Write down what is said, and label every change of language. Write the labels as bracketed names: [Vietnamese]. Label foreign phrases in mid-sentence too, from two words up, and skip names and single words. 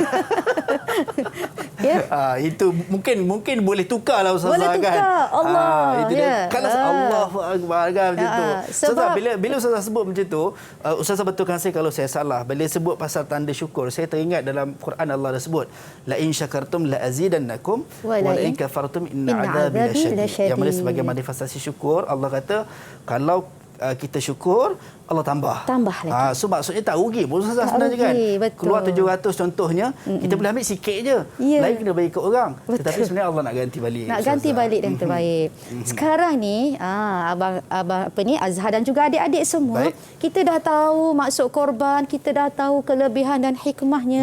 [Malay] Itu mungkin boleh tukarlah Ustazah. Boleh tukar, kan. Allah. Itu dia. Kalau Allahu Akbar kan macam tu. Ustazah, bila Ustazah Ustazah sebut macam tu, Ustazah betulkan saya kalau saya salah. Bila sebut pasal tanda syukur, saya teringat dalam Quran Allah dah sebut, [Arabic] لئن شكرتم لأزيدنكم ولئن كفرتم إن عذابي لشديد. [Malay] Yang mana sebagai manifestasi syukur, Allah kata kalau kita syukur, Allah tambah lagi. So maksudnya tak rugi pun Ustazah sebenarnya kan. Betul. Keluar 700 contohnya, kita boleh ambil sikit je. Lain kena bagi ke orang. Betul. Tetapi sebenarnya Allah nak ganti balik. Nak ganti balik dan terbaik. Sekarang ni abang Azhar dan juga adik-adik semua, kita dah tahu maksud korban, kita dah tahu kelebihan dan hikmahnya.